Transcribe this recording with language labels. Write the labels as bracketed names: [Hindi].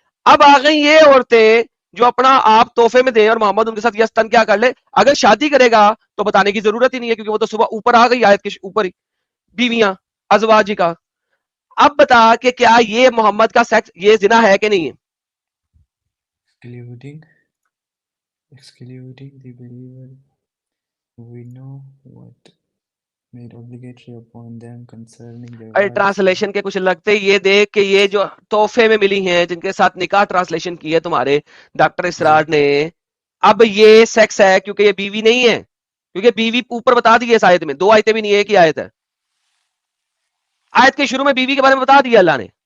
[Hindi] अब आ गई ये औरतें जो अपना आप तोहफे में दें और मोहम्मद उनके साथ यस्तन क्या कर ले। अगर शादी करेगा तो बताने की जरूरत ही नहीं है, क्योंकि वो तो सुबह ऊपर आ गई आयत के ऊपर ही, बीवियां अजवाजी का। अब बता कि क्या ये मोहम्मद का सेक्स ये जिना है कि नहीं है? [English] excluding the believer, we know what made obligatory upon them concerning their [Hindi] अरे [English] wives. [Hindi] ट्रांसलेशन के कुछ लगते ये देख के ये जो तोहफे में मिली हैं जिनके साथ निकाह ट्रांसलेशन की है तुम्हारे डॉक्टर इसरार ने, अब ये सेक्स है क्योंकि ये बीवी नहीं है, क्योंकि बीवी ऊपर बता दी है इस आयत में, 2 आयतें भी नहीं है, एक ही आयत है। आयत के शुरू में बीवी के बारे में बता दिया अल्लाह ने।